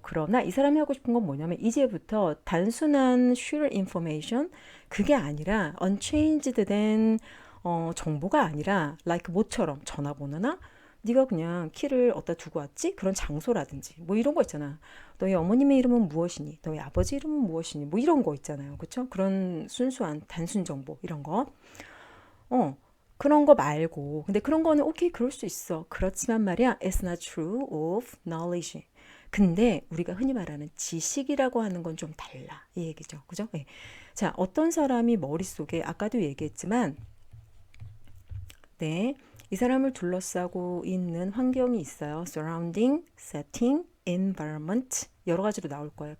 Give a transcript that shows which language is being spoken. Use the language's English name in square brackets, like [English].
[Korean] 그러나 이 사람이 하고 싶은 건 뭐냐면 이제부터 단순한 [English] share information [Korean] 그게 아니라 unchanged 된 정보가 아니라 like 뭐처럼 전화번호나 네가 그냥 키를 어디다 두고 왔지? 그런 장소라든지 뭐 이런 거 있잖아. 너희 어머님의 이름은 무엇이니? 너희 아버지 이름은 무엇이니? 뭐 이런 거 있잖아요. 그렇죠? 그런 순수한 단순 정보 이런 거. 어. 그런 거 말고 근데 그런 거는 오케이 그럴 수 있어. 그렇지만 말이야 [English] it's not true of knowledge. [Korean] 근데 우리가 흔히 말하는 지식이라고 하는 건 좀 달라. 이 얘기죠. 그죠? 네. 자, 어떤 사람이 머릿속에 아까도 얘기했지만 네. 이 사람을 둘러싸고 있는 환경이 있어요. [English] surrounding, setting, environment [Korean] 여러 가지로 나올 거예요.